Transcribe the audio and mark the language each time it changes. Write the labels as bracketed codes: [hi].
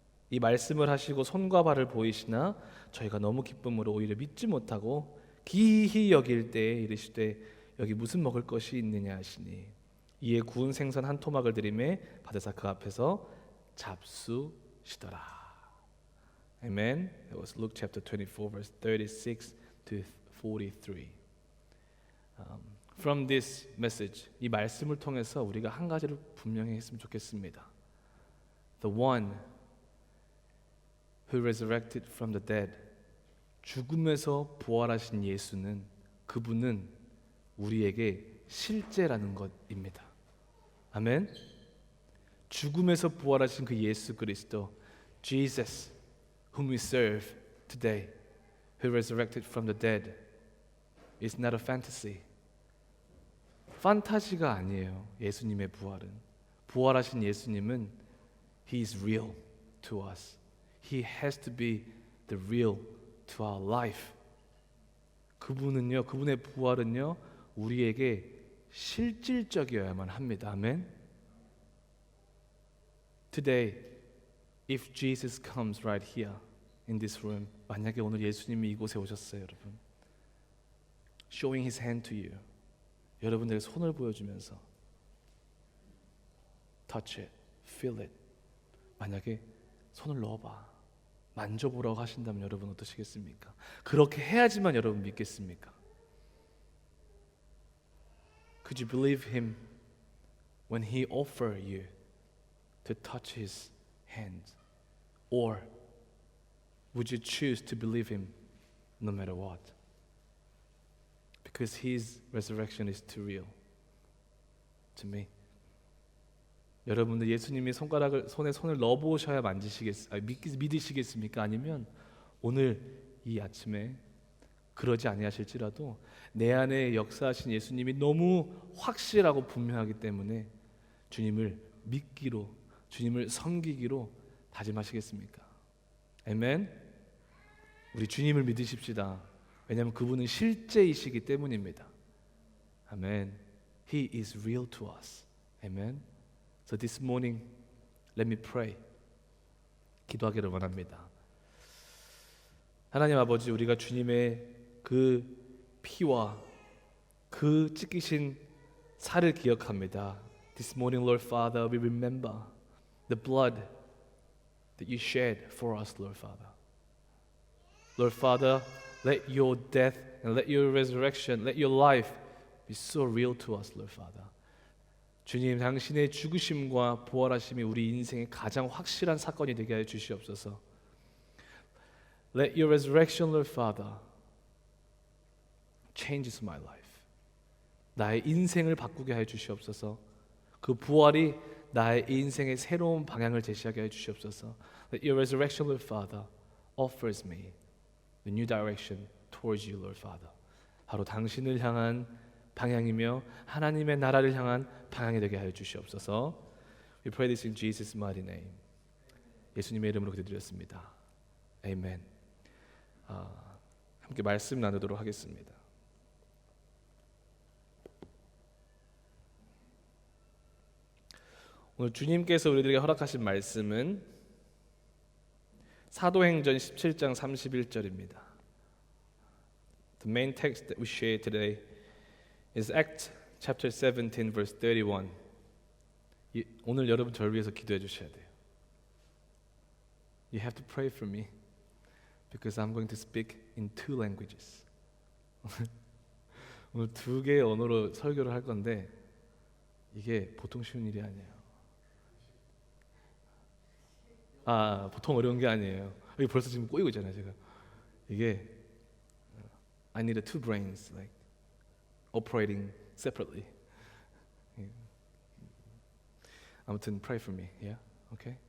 [ko] 이 말씀을 하시고 손과 발을 보이시나 저희가 너무 기쁨으로 오히려 믿지 못하고 기히 여길 때에 이르시되 여기 무슨 먹을 것이 있느냐 하시니 이에 구운 생선 한 토막을 드리매 받으사 그 앞에서 잡수시더라. [en] Amen. It was Luke chapter 24 verse 36 to 43. From this message, [ko] 이 말씀을 통해서 우리가 한 가지를 분명히 했으면 좋겠습니다. [en] The one who resurrected from the dead, [ko] 죽음에서 부활하신 예수는, 그분은 우리에게 실제라는 것입니다. 아멘. 죽음에서 부활하신 그 예수 그리스도, [en] Jesus, whom we serve today, who resurrected from the dead, is not a fantasy. [ko] 판타지가 아니에요. 예수님의 부활은, 부활하신 예수님은 [en] He is real to us. He has to be the real to our life. [ko] 그분은요, 그분의 부활은요, 우리에게 실질적이어야만 합니다. 아멘. [en] Today, if Jesus comes right here in this room, [ko] 만약에 오늘 예수님이 이곳에 오셨어요, 여러분. [en] Showing His hand to you. [ko] 여러분들의 손을 보여주면서 [en] touch it, feel it. [ko] 만약에 손을 넣어봐, 만져보라고 하신다면 여러분 어떠시겠습니까? 그렇게 해야지만 여러분 믿겠습니까? [en] Could you believe Him when He offered you to touch His hand? Or would you choose to believe Him no matter what? Because His resurrection is too real to me. [ko] 여러분들 예수님이 손에 손을 넣어보셔야 믿으시겠습니까? 아니면 오늘 이 아침에 그러지 아니하실지라도 내 안에 역사하신 예수님이 너무 확실하고 분명하기 때문에 주님을 믿기로, 주님을 섬기기로 다짐하시겠습니까? 아멘. 우리 주님을 믿으십시다. 왜냐하면 그분은 실제이시기 때문입니다. [en] 아멘. He is real to us. 아멘. So this morning, let me pray. [ko] 기도하기를 원합니다. 하나님 아버지, 우리가 주님의 그 피와 그 찢기신 살을 기억합니다. [en] This morning, Lord Father, we remember the blood that you shed for us, Lord Father. Lord Father, let your death and let your resurrection, let your life be so real to us, Lord Father. [ko] 주님, 당신의 죽으심과 부활하심이 우리 인생의 가장 확실한 사건이 되게 하여 주시옵소서. [en] Let your resurrection, Lord Father, changes my life. [ko] 나의 인생을 바꾸게 하여 주시옵소서. 그 부활이 나의 인생의 새로운 방향을 제시하게 하여 주시옵소서. [en] Let your resurrection, Lord Father, offers me the new direction towards you, Lord Father. [ko] 바로 당신을 향한 방향이며 하나님의 나라를 향한 방향이 되게 하여 주시옵소서. [en] We pray this in Jesus' mighty name. [ko] 예수님의 이름으로 기도드렸습니다. 아멘. 함께 말씀 나누도록 하겠습니다. 오늘 주님께서 우리들에게 허락하신 말씀은 사도행전 17장 31절입니다. [en] The main text that we share today is Acts chapter 17 verse 31. [ko] 오늘 여러분 저를 위해서 기도해 주셔야 돼요. [en] You have to pray for me because I'm going to speak in two languages. [ko] 오늘 두 개의 언어로 설교를 할 건데 이게 보통 쉬운 일이 아니에요. 보통 어려운 게 아니에요. 이게 벌써 지금 꼬이고 있잖아요, 제가. 이게 [en] I needed two brains like operating separately. [ko] 아무튼 [en] pray for me, yeah, okay.